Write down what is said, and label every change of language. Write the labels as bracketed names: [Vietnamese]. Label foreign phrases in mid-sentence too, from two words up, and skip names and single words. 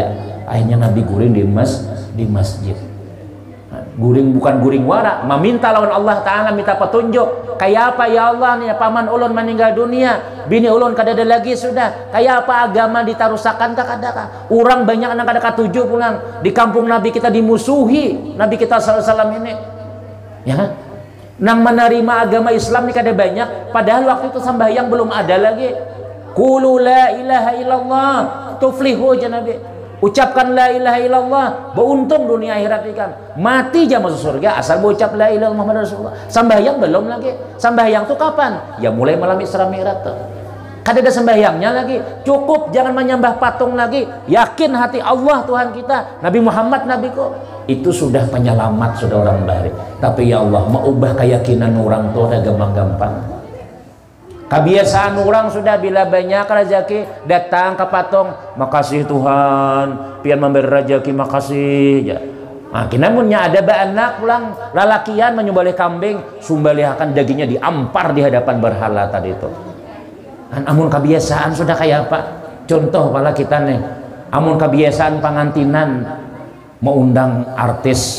[Banjar] Akhirnya Nabi guring di masjid. Guring bukan guring wara, meminta lawan [Arabic] الله تعالى, [Banjar] minta petunjuk. Kayak apa [Arabic] يا الله [Banjar] nih paman ulun meninggal dunia, bini ulun kada ada lagi sudah. Kayak apa agama ditarusakan kada. Orang banyak anak kada katuju pulang. Di kampung Nabi kita dimusuhi, Nabi kita [Arabic] صلى الله عليه وسلم [Banjar] ini. Ya. Nang menerima agama Islam ini kada banyak, padahal waktu itu sembahyang belum ada lagi. [Arabic] قولوا لا إله إلا الله تفلحوا aja Nabi. [Banjar] Ucapkan [Arabic] لا إله إلا الله, [Banjar] beruntung dunia akhirat ikan. Mati aja masuk surga asal berucap [Arabic] لا إله إلا الله محمد رسول الله. [Banjar] Sembahyang belum lagi. Sembahyang tuh kapan? Ya mulai malam Isra Mi'raj tuh. Kada ada sembahyangnya lagi. Cukup jangan menyembah patung lagi. Yakin hati Allah Tuhan kita, Nabi Muhammad nabiku. Itu sudah penyelamat, sudah orang baik. Tapi [Arabic] يا الله, [Banjar] mau ubah keyakinan orang tuh ada gampang-gampang. Kebiasaan orang sudah bila banyak rezeki datang ke patung, makasih Tuhan, pian memberi rezeki makasih ya. Nah, kinamunnya ada anak pulang lalakian menyembelih kambing, sumbalihakan dagingnya diampar di hadapan berhala tadi itu. Kan amun kebiasaan sudah kayak apa? Contoh pala kita nih, amun kebiasaan pangantinan mau undang artis.